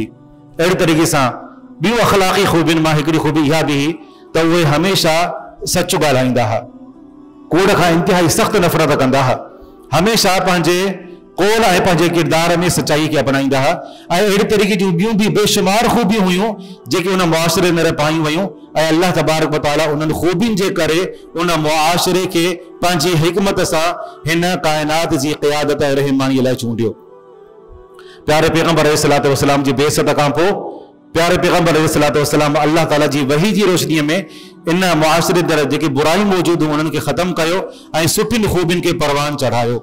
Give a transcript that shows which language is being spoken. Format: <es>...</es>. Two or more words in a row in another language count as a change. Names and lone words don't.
<sd>अहिड़े तरीक़े सां ॿियूं अख़लाक़ी ख़ूबियुनि मां हिकिड़ी ख़ूबी इहा बि हुई त उहे हमेशह सच ॻाल्हाईंदा हुआ, कूड़ खां इंतिहाई सख़्त नफ़रत कंदा हुआ, हमेशह पंहिंजे कौल ऐं पंहिंजे किरदार में सचाई खे अपनाईंदा हुआ। ऐं अहिड़े तरीक़े जूं ॿियूं बि बेशुमार ख़ूबियूं हुयूं जेके उन मुआशिरे में रपायूं वयूं ऐं अल्लाह</sd> <ar>تبارك وتعالى</ar> <sd>उन्हनि ख़ूबियुनि जे करे उन मुआशिरे खे पंहिंजी हिकमत सां हिन काइनात जी क़यादत ऐं रहमानीअ लाइ चूंडियो। प्यारे पैगंबर</sd> <ar>عليه الصلاة والسلام</ar> <sd>जी बेइज़त खां पोइ प्यारे पैगंबर</sd> <ar>عليه الصلاة والسلام</ar> <sd>अल्लाह ताला जी वही जी रोशनीअ में इन मुआशिरे दर जेके बुराई मौजूद हुयूं उन्हनि खे ख़त्म कयो ऐं सुठियुनि ख़ूबियुनि खे परवान चढ़ायो।</sd>